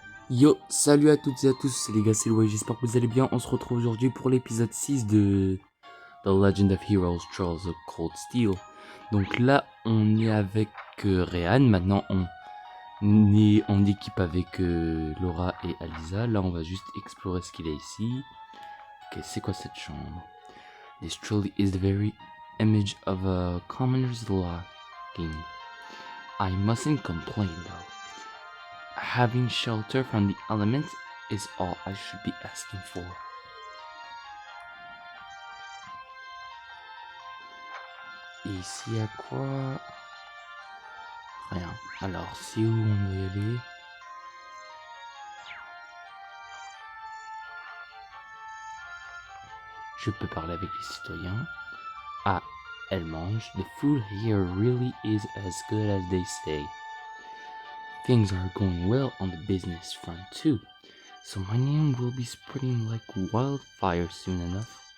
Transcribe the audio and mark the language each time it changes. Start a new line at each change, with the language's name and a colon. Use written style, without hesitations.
French: Yo, salut à toutes et à tous, c'est les gars, c'est Louis, j'espère que vous allez bien. On se retrouve aujourd'hui pour l'épisode 6 de The Legend of Heroes, Charles of Cold Steel. Donc là, on est avec Ryan, maintenant on est en équipe avec Laura et Alisa. Là, on va juste explorer ce qu'il y a ici. Ok, c'est quoi cette chambre?
English: This truly is the very image of a commoner's lodging. I mustn't complain though. Having shelter from the elements is all I should be asking for.
French: Et ici, il y a quoi? Rien. Alors, c'est où on doit y aller? Je peux parler avec les citoyens. Ah, elle mange.
English: The food here really is as good as they say. Things are going well on the business front too, so my name will be spreading like wildfire soon enough.